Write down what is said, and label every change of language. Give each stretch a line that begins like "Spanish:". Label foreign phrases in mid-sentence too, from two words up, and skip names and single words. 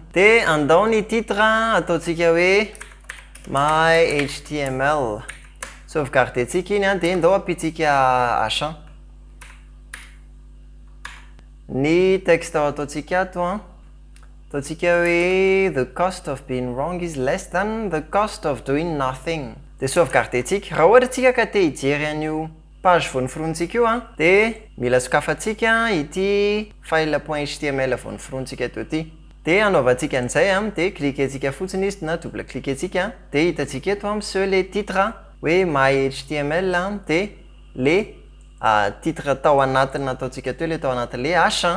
Malagasy: Dia andao ny titre ataontsika hoe
English: my HTML.
Malagasy: Sauvegardentsika iny dia andao apitsika champ. Ny texte ataontsika ato ataontsika hoe
English: the cost of being wrong is less than the cost of doing nothing.
Malagasy: Dia sauvegardentsika. Raha ohatra tsika ka te hijery an'io page vao noforontsika io dia mila sokafantsika ity file.html vao noforontsika teo ty. Dia anaovantsika an'izay dia cliquentsika fotsiny izy na double cliquentsika dia hitantsika eto
French: monsieur le titre
Malagasy: hoe
English: my HTML
Malagasy: dia
French: le titre
Malagasy: tao anatiny ataontsika teo le tao anatin'le champ.